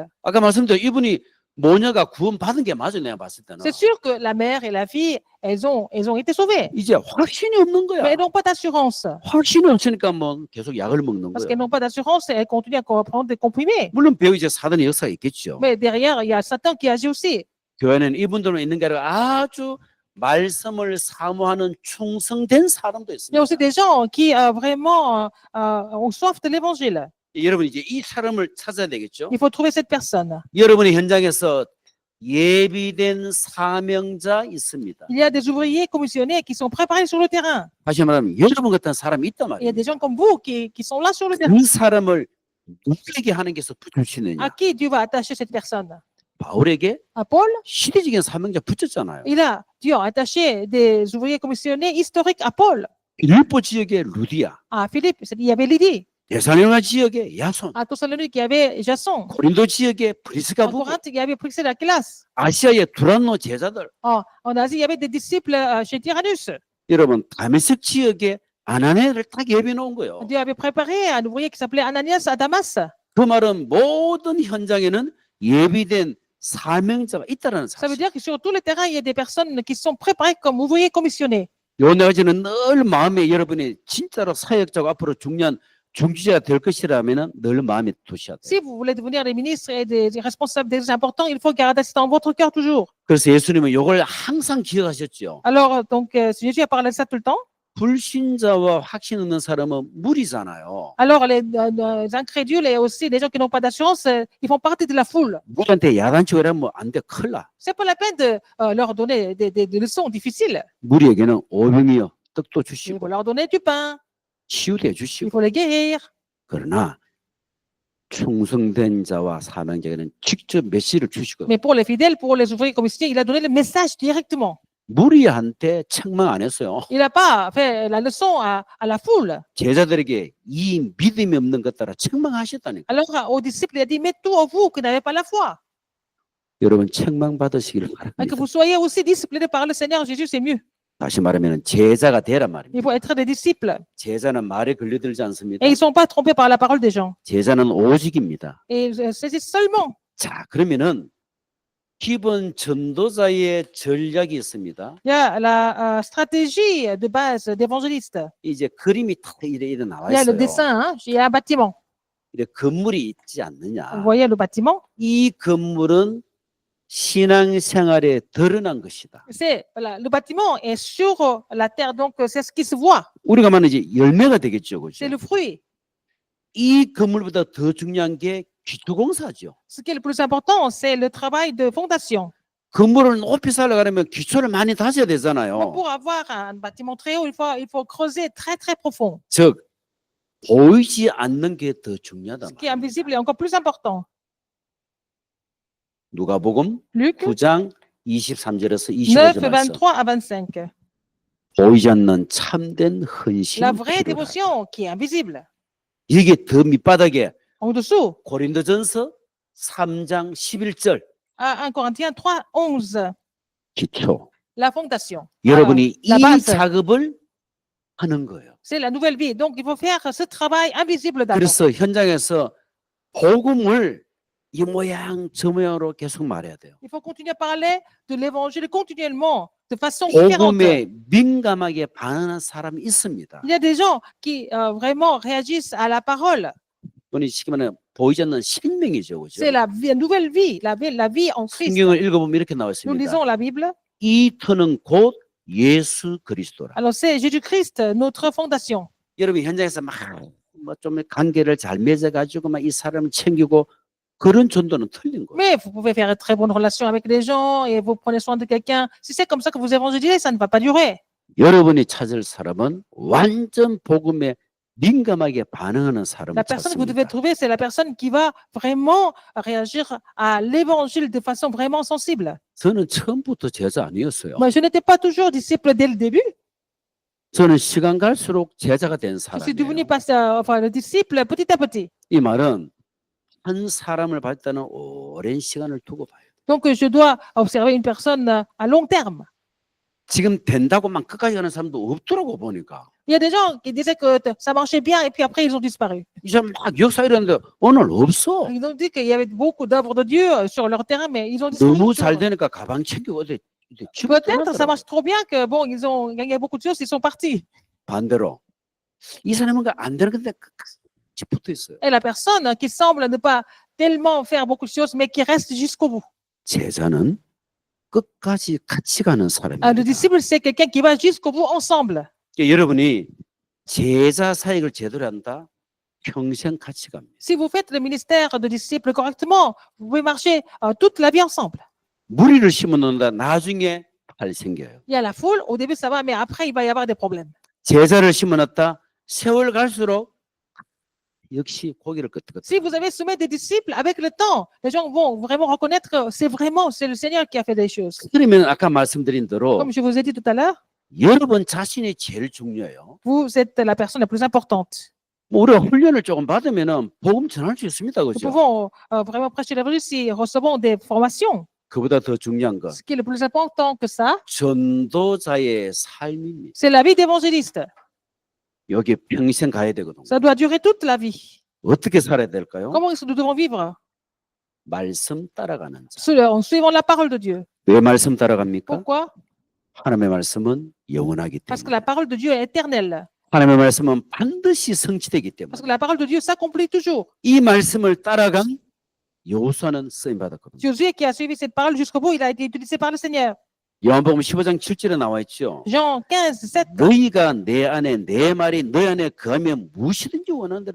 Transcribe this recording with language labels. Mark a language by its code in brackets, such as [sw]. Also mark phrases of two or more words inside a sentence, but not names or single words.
[ko] 아까 말씀드린 이분이 모녀가 구원 받은 게 맞아요. 내가 봤을 때는. [fr] C'est sûr que la mère et la fille, elles ont été sauvées, [ko] 이제 확신이 없는 mais 거야. [fr] elles n'ont pas d'assurance. [ko] 확신이 없으니까 뭐 계속 약을 먹는 Parce 거예요. [fr] qu'elles n'ont pas d'assurance, elles continuent à prendre des comprimés. [ko] 물론 배우 이제 사단의 역사가 있겠죠. [fr] Mais derrière, il y a Satan qui agit aussi. [ko] 교회는 이분들만 있는 게 아니라 아주 말씀을 사모하는 충성된 사람도 [fr] Il y a aussi [ko] 있습니다. [fr] des gens qui vraiment ont soif de l'évangile. [ko] 여러분 이제 이 사람을 찾아야 되겠죠. [fr] Il faut trouver cette personne. [ko] 여러분의 현장에서 예비된 사명자 있습니다. [fr] Il y a des ouvriers commissionnés qui sont préparés sur le terrain. [ko] 다시 말하면 여러분 같은 사람이 있단 [fr] Il y a [ko] 말이에요. [fr] des gens comme vous qui sont là sur le terrain. [ko] 그 사람을 누구에게 하나님께서 À 붙여주시느냐? [fr] qui Dieu va attacher cette personne? [ko] 바울에게 [fr] À Paul, [ko] 시대적인 사명자 붙였잖아요. [fr] Dieu a attaché des ouvriers commissionnés historiques à Paul. [ko] 빌립보 지역의 루디아, [fr] À Philippe, il y avait Lydie. [ko] 데살로니가 지역의 야손, [fr] À Thessalonique, il y avait Jason. [ko] 고린도 지역의 프리스가 En 부부, [fr] Corinthe, il y avait Priscilla Aquila. [ko] 아시아의 두란노 제자들, [fr] En Asie, il y avait des disciples chez Tyrannus. [ko] 여러분 다메섹 지역의 아나니아를 딱 예비해 놓은 거예요. [fr] Dieu avait préparé un ouvrier qui s'appelait Ananias à Damas. [ko] 그 말은 모든 현장에는 예비된 사명자가 있다는 [fr] Ça veut [ko] 사실. [fr] dire que sur tous les terrains, il y a des personnes qui sont préparées comme ouvriers commissionnés. [ko] 요 네 가지는 늘 마음에 여러분이 진짜로 사역자고 앞으로 중요한 중지자가 될 것이라면 늘 마음에 두셔야 돼요. [fr] Si vous voulez devenir des ministres et des responsables des importants, il faut garder ça dans votre cœur toujours. [ko] 그래서 예수님은 이걸 항상 기억하셨죠. [fr] Alors, donc, Jésus a parlé de ça tout le temps. [ko] 불신자와 확신 없는 사람은 무리잖아요. [fr] Alors, les incrédules et aussi les gens qui n'ont pas d'assurance, ils font partie de la foule. [ko] 무리한테 야단치고 이러면 안 돼, 큰일 나. [fr] C'est pas la peine de leur donner des leçons difficiles. [ko] 무리에게는 오병이어 떡도 Il 주시고 [fr] faut leur donner du pain. [ko] 치유도 Il 해주시고. [fr] faut les guérir. [ko] 그러나 충성된 자와 사명자에게는 직접 메시지를 주시고 [fr] Mais pour les fidèles, pour les ouvriers commissionnés, il a donné le message directement. [ko] 무리한테 책망 안 했어요. [fr] Il n'a pas fait la leçon à la foule. [ko] 제자들에게 이 믿음이 없는 것 따라 책망하셨다니까. [fr] Alors, aux disciples, il a dit, mais tous vous qui n'avez pas la foi, [ko] 여러분 책망 받으시기를 que 바랍니다. [fr] vous soyez aussi disciplinés par le Seigneur Jésus, c'est mieux. [ko] 다시 말하면 제자가 되란 Il 말입니다. [fr] faut être des disciples. [ko] 제자는 말에 걸려들지 않습니다. [fr] Et ils ne sont pas trompés par la parole des gens. [ko] 제자는 오직입니다. [fr] Et ils saisissent seulement. [ko] 자, 그러면은 기본 전도자의 전략이 있습니다. [fr] Il y a la stratégie de base d'évangéliste. [ko] 이제 그림이 탁 이래 나와 [fr] Il y a le [ko] 있어요. [fr] dessin, hein, il y a un bâtiment. [ko] 이래 건물이 있지 Vous 않느냐. [fr] voyez le bâtiment? [ko] 이 건물은 신앙생활에 드러난 것이다. [fr] Voilà, le bâtiment est sur la terre, donc c'est ce qui se voit. [ko] 우리가 말하는 이제 열매가 되겠죠, 그렇죠? [fr] C'est le fruit. [ko] 이 건물보다 더 중요한 게 기초공사죠. [fr] Ce qui est le plus important, c'est le travail de fondation. [ko] 건물을 높이 살려가려면 기초를 많이 다져야 Donc, 되잖아요. [fr] pour avoir un bâtiment très haut, il faut creuser très très profond. [ko] 즉 보이지 않는 게 더 중요하다. [fr] Ce qui est invisible est encore plus important. [ko] 누가복음 Luc 9장 23절에서 9, 25절 말씀. [fr] 23 à 25. [ko] 보이지 않는 참된 헌신. [fr] La vraie [ko] 필요하다. [fr] dévotion qui est invisible. [ko] 이게 더 밑바닥에 [fr] En dessous, [ko] 고린도전서 3장 11절 [fr] à 1 Corinthiens 3, 11. [ko] 기초. [fr] la fondation. [ko] 여러분이 la 이 base. 작업을 하는 거예요. [fr] C'est la nouvelle vie. Donc, il faut faire ce travail invisible d'abord. [ko] 그래서 현장에서 복음을 이 모양 저 모양으로 계속 말해야 돼요. [fr] Il faut continuer à parler de l'évangile continuellement, de façon différente. [ko] 복음에 민감하게 반응하는 사람이 있습니다. [fr] Il y a des gens qui vraiment réagissent à la parole. [ko] 돈이 쉽게 말하면 보이지 않는 생명이죠. 그죠? [fr] C'est la nouvelle vie, la vie en Christ. [ko] 성경을 읽어보면 이렇게 나와 Nous 있습니다. [fr] lisons la Bible. [ko] 이 터는 곧 예수 그리스도라. [fr] Alors, c'est Jésus-Christ, notre fondation. [ko] 여러분 현장에서 막 뭐 좀 관계를 잘 맺어가지고 막 이 사람을 챙기고 그런 전도는 틀린 거예요. [fr] Mais vous pouvez faire une très bonne relation avec les gens et vous prenez soin de quelqu'un. Si c'est comme ça que vous évangélisez, ça ne va pas durer. [ko] 여러분이 찾을 사람은 완전 복음에 민감하게 반응하는 사람을 [fr] La personne que vous devez [ko] 찾습니다. [fr] trouver, c'est la personne qui va vraiment réagir à l'évangile de façon vraiment sensible. [ko] 저는 처음부터 제자 아니었어요. [fr] Moi, je n'étais pas toujours disciple dès le début. [ko] 저는 시간 갈수록 제자가 된 [fr] Je suis devenu [ko] 사람이에요. [fr] le disciple petit à petit. [ko] 이 말은 한 사람을 볼 때는 오랜 시간을 두고 봐요. [fr] Donc, je dois observer une personne à long terme. [ko] 지금 된다고 막 끝까지 가는 사람도 없더라고 보니까. [fr] Il y a des gens qui disaient que ça marchait bien et puis après, ils ont disparu. [ko] 이 사람 막 역사 이러는데 오늘 없어. [fr] Ils ont dit qu'il y avait beaucoup d'œuvres de Dieu sur leur terrain, mais ils ont disparu. [ko] 너무 잘 되니까 가방 챙기고 어디 [fr] Peut-être ça marche trop bien que bon, ils ont gagné beaucoup de choses, ils sont partis. [ko] 반대로 이 사람은 안 되는 건데 끝까지 붙어 있어요. [fr] Et la personne qui semble ne pas tellement faire beaucoup de choses, mais qui reste jusqu'au bout. [ko] 제자는 끝까지 같이 가는 Le 사람입니다. [fr] disciple, c'est quelqu'un qui va jusqu'au bout ensemble. [ko] 여러분이 제자 사역을 제대로 한다, 평생 같이 갑니다. [fr] Si vous faites le ministère de disciple correctement, vous pouvez marcher toute la vie ensemble. [ko] 무리를 심어놓는다, 나중에 팔 생겨요. [fr] Il y a la foule, au début ça va, mais après il va y avoir des problèmes. [ko] 제자를 심어놨다, 세월 갈수록 역시 고개를 끄덕끄덕. [fr] Si vous avez semé des disciples, avec le temps, les gens vont vraiment reconnaître que c'est le Seigneur qui a fait des choses. [ko] 그러면 아까 말씀드린 대로 [fr] Comme je vous ai dit tout à l'heure, [ko] 여러분 자신이 제일 중요해요. [fr] vous êtes la personne la plus importante. [ko] 뭐 우리가 훈련을 조금 받으면은 복음 전할 수 있습니다, Nous 그죠? [fr] pouvons vraiment prêcher l'évangile si recevons des formations. [ko] 그보다 더 중요한 건 [fr] Ce qui est le plus important que ça, [ko] 전도자의 삶입니다. [fr] c'est la vie d'évangéliste. [ko] 여기 평생 가야 되거든요. [fr] Ça doit durer toute la vie. [ko] 어떻게 살아야 될까요? [fr] Comment est-ce que nous devons vivre? [ko] 말씀 따라가는 자. [fr] En suivant la parole de Dieu. [ko] 왜 말씀 따라갑니까? [fr] Pourquoi? [ko] 하나님의 말씀은 영원하기 [fr] Parce que la [ko] 때문에. [fr] parole de Dieu est éternelle. [ko] 하나님의 말씀은 반드시 성취되기 때문에. [fr] Parce que la parole de Dieu s'accomplit toujours. [ko] 이 말씀을 따라간 여호수아는 쓰임 받았거든요. [fr] Josué qui a suivi cette parole jusqu'au bout, il a été utilisé par le Seigneur. [ko] 요한복음 15장 7절에 나와 있죠. [fr] Jean 15, 7. [ko] 너희가 내 안에 내 말이 너희 안에 거하면 무엇이든지 원하는 대로